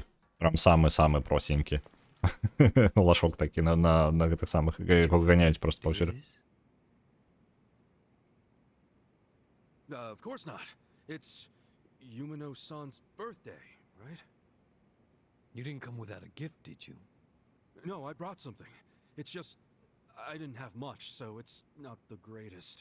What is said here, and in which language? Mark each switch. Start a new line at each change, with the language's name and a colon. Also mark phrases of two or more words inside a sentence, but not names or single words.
Belarusian: Прям самы простенькі. Лашок такі на гэтых самых, якога ганяюць просто паўсюль.
English: Of course not. It's Yumino-san's birthday, right? You didn't come without a gift, did you? No, I brought something. It's just I didn't have much, so it's not the greatest.